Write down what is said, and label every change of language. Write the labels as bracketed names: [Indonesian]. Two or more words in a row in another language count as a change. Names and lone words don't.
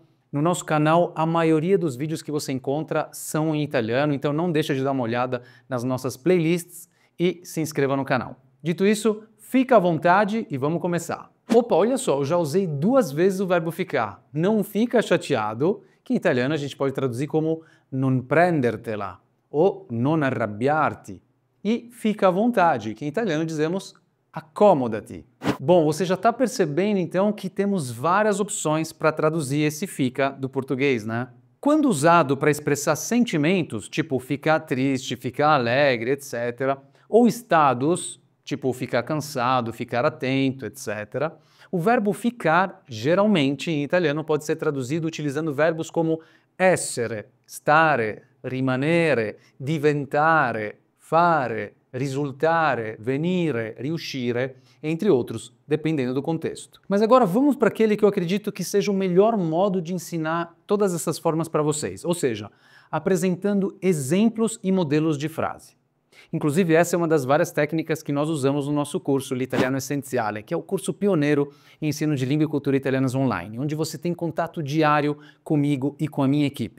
[Portuguese] No nosso canal, a maioria dos vídeos que você encontra são em italiano, então não deixa de dar uma olhada nas nossas playlists e se inscreva no canal. Dito isso, fica à vontade e vamos começar. Opa, olha só, eu já usei 2 vezes o verbo ficar. Não fica chateado, que em italiano a gente pode traduzir como [Italian] non prendertela [Portuguese] ou [Italian] non arrabbiarti. [Portuguese] E fica à vontade, que em italiano dizemos accomodati. Bom, você já está percebendo então que temos várias opções para traduzir esse fica do português, né? Quando usado para expressar sentimentos, tipo ficar triste, ficar alegre, etc., ou estados, tipo ficar cansado, ficar atento, etc., o verbo ficar, geralmente em italiano, pode ser traduzido utilizando verbos como [Italian] essere, stare, rimanere, diventare, fare, risultare, venire, riuscire, [Portuguese] entre outros, dependendo do contexto. Mas agora vamos para aquele que eu acredito que seja o melhor modo de ensinar todas essas formas para vocês, ou seja, apresentando exemplos e modelos de frase. Inclusive, essa é uma das várias técnicas que nós usamos no nosso curso L'Italiano Essenziale, que é o curso pioneiro em ensino de língua e cultura italianas online, onde você tem contato diário comigo e com a minha equipe.